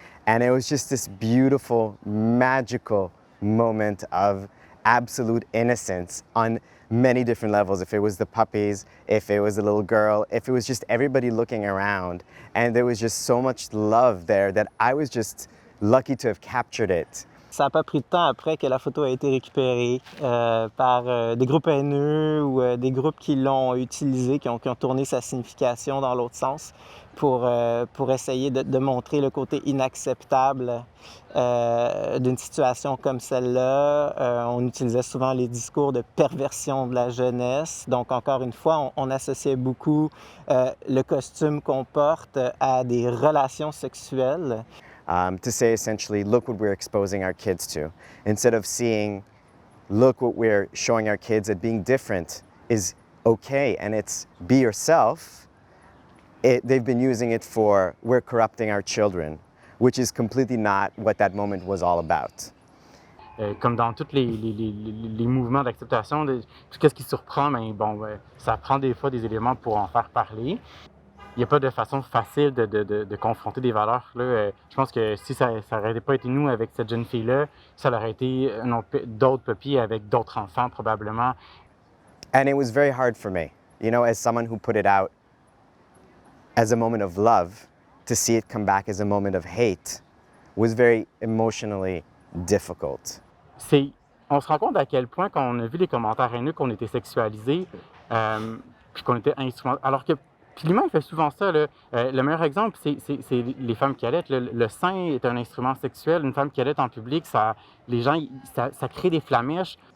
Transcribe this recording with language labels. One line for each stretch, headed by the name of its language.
English: And it was just this beautiful, magical moment of absolute innocence on many different levels. If it was the puppies, if it was the little girl, if it was just everybody looking around. And there was just so much love there that I was just lucky to have captured it.
French: Ça n'a pas pris de temps après que la photo a été récupérée par des groupes haineux ou des groupes qui l'ont utilisée, qui ont tourné sa signification dans l'autre sens pour essayer de montrer le côté inacceptable d'une situation comme celle-là. On utilisait souvent les discours de perversion de la jeunesse. Donc, encore une fois, on associait beaucoup le costume qu'on porte à des relations sexuelles.
English: To say essentially, look what we're exposing our kids to. Instead of seeing, look what we're showing our kids that being different is okay and it's be yourself, they've been using it for we're corrupting our children, which is completely not what that moment was all about.
French: Comme dans tous les mouvements d'acceptation, tout ce qui surprend, ça prend des fois des éléments pour en faire parler. Il n'y a pas de façon facile de confronter des valeurs. Là. Je pense que si ça n'aurait pas été nous avec cette jeune fille-là, ça aurait été d'autres puppies avec d'autres enfants probablement.
English: And it was very hard for me, you know, as someone who put it out as a moment of love, to see it come back as a moment of hate was very emotionally difficult.
French: On se rend compte à quel point, quand on a vu les commentaires haineux, qu'on était sexualisés, puis qu'on était instrumentés. Alors que puis l'humain fait souvent ça. Là. Le meilleur exemple, c'est les femmes qui allaitent. Le sein est un instrument sexuel. Une femme qui allait en public, ça crée des flamèches.